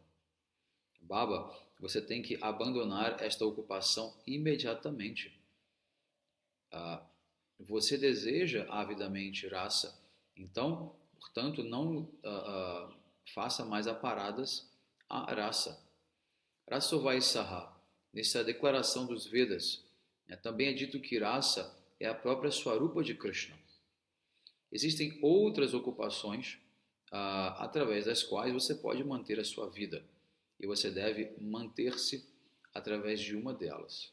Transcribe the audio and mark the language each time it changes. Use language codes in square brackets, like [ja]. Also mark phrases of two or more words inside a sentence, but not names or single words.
[pt] Baba, você tem que abandonar esta ocupação imediatamente. Você deseja avidamente rasa, então, portanto, não faça mais aparadas a rasa. [sa] Rasovai Saha, [pt] nessa declaração dos Vedas, também é dito que rasa é a própria Swarupa de Krishna. Existem outras ocupações através das quais você pode manter a sua vida, e você deve manter-se através de uma delas.